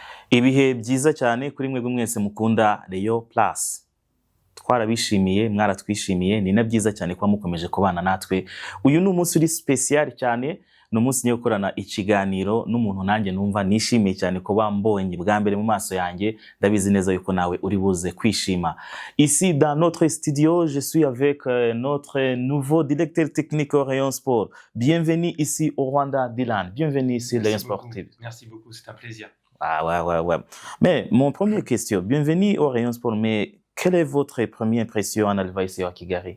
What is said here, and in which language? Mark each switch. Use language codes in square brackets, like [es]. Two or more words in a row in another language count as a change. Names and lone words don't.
[rw] Ibihe byiza cyane kuri mwebwe mwese mukunda Rayon Plus. Twarabishimiye, mwaratwishimiye, ni na byiza cyane kuba mukomeje kubana natwe. Uyu ni umunsi uri special cyane, ni umunsi niyo gukorana ikiganiro n'umuntu nanjye numva nishimiye cyane kuba mbonye bwa mbere mu maso yanjye, ndabizi neza yuko nawe uri buze kwishima. [fr] Ici dans notre studio, je suis avec notre nouveau directeur technique au Rayon Sport. Bienvenue ici au Rwanda, Dylan. Bienvenue ici au Rayon Sportif. Merci beaucoup, c'est un plaisir. Ah ouais. Mais mon première question, bienvenue au Rayon Sport, mais quelle est votre première impression en arrivant ici à Kigali?